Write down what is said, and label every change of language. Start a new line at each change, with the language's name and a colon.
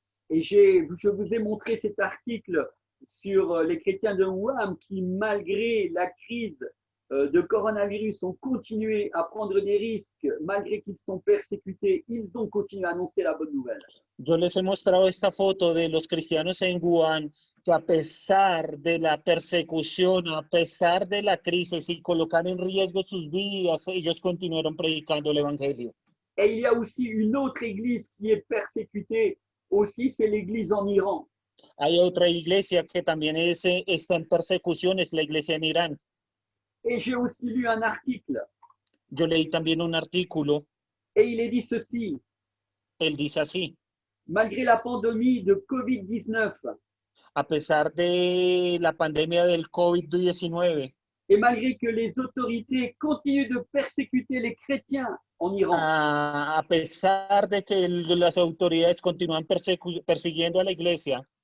French: Et je vous ai montré cet article sur les chrétiens de Wuhan qui, malgré la crise de coronavirus, ont continué à prendre des risques, malgré qu'ils sont persécutés, ils ont continué à annoncer la bonne nouvelle.
Spanish: Yo les he mostrado esta foto de los cristianos en Wuhan que a pesar de la persecución, a pesar de la crisis y colocar en riesgo sus vidas, ellos continuaron predicando el evangelio.
French: Et il y a aussi une autre église qui est persécutée aussi, c'est l'église en Iran.
Spanish: Hay otra iglesia que también está en persecución, es la iglesia en Irán.
French: Et j'ai aussi lu un article
Spanish: Yo leí también un artículo,
French: et il est dit ceci:
Spanish: él dice así,
French: malgré la pandémie de Covid-19
Spanish: a pesar de la pandemia del COVID-19,
French: et malgré que les autorités continuent de persécuter les chrétiens en Iran,
Spanish: a pesar de que las autoridades continúan persiguiendo a la iglesia,